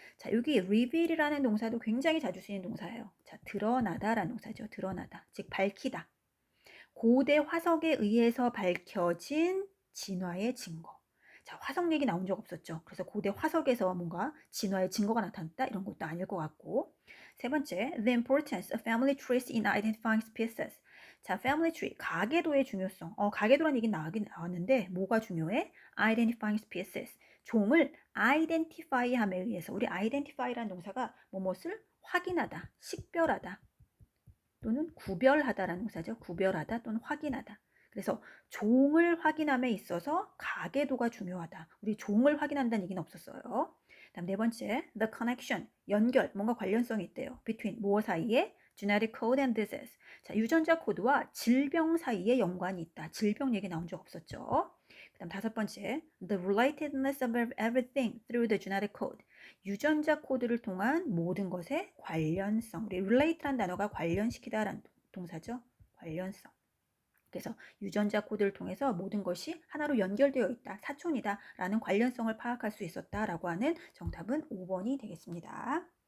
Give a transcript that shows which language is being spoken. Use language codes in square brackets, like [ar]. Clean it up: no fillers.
[ko] 자, 여기 reveal이라는 동사도 굉장히 자주 쓰이는 동사예요. 자, 드러나다라는 동사죠. 드러나다. 즉 밝히다. 고대 화석에 의해서 밝혀진 진화의 증거. 자, 화석 얘기 나온 적 없었죠. 그래서 고대 화석에서 뭔가 진화의 증거가 나타났다 이런 것도 아닐 것 같고. 세 번째, [en] the importance of family trees in identifying species. [ko] 자, family tree, 가계도의 중요성. 가계도란 얘기 나왔는데 뭐가 중요해? [en] identifying species. [ko] 종을 identify함에 의해서 우리 identify라는 동사가 무엇을 확인하다, 식별하다. 또는 구별하다라는 동사죠. 구별하다 또는 확인하다. 그래서 종을 확인함에 있어서 가계도가 중요하다. 우리 종을 확인한다는 얘기는 없었어요. 다음 네 번째, [en] the connection, [ko] 연결, 뭔가 관련성이 있대요. between, 무엇 사이에? [en] genetic code and disease. [ko] 자, 유전자 코드와 질병 사이에 연관이 있다. 질병 얘기 나온 적 없었죠. 그 다음 다섯 번째, [en] the relatedness of everything through the genetic code. [ko] 유전자 코드를 통한 모든 것의 관련성. 우리 relate란 단어가 관련시키다라는 동사죠. 관련성. 그래서 유전자 코드를 통해서 모든 것이 하나로 연결되어 있다. 사촌이다. 라는 관련성을 파악할 수 있었다라고 하는 정답은 5번이 되겠습니다.